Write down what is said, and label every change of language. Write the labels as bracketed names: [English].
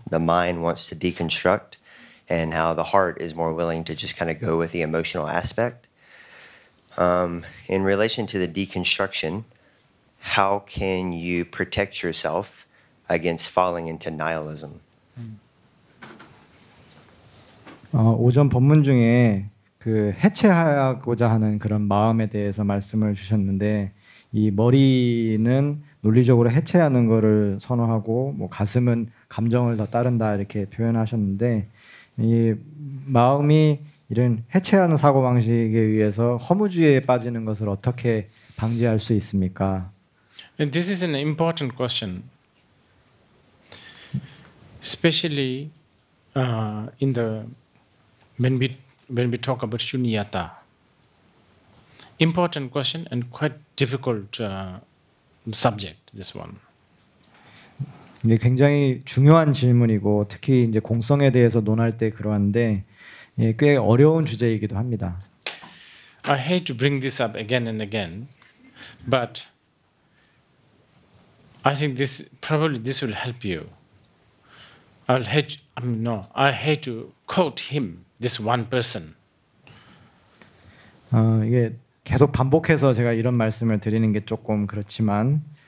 [English] The mind wants to deconstruct, and how the heart is more willing to just kind of go with the emotional aspect. In relation to the deconstruction, how can you protect yourself against falling into nihilism? [Korean] 오전 법문 중에 그 해체하고자 하는 그런 마음에 대해서 말씀을 주셨는데 이 머리는 논리적으로 해체하는 거를 선호하고 뭐 가슴은 감정을 더 따른다 이렇게 표현하셨는데 이 마음이 이런 해체하는 사고 방식에 의해서 허무주의에 빠지는 것을 어떻게 방지할 수 있습니까? [English] And this is an important question, especially in the when we talk about shunyata. Important question and quite difficult subject. This one. [Korean] 이게 굉장히 중요한 질문이고 특히 이제 공성에 대해서 논할 때 그러한데 꽤 어려운 주제이기도 합니다. [English] I hate to bring this up again and again, but I think this will help you. I hate to quote him, this one person. [Korean] 이게 계속 반복해서 제가 이런 말씀을 드리는 게 조금 그렇지만.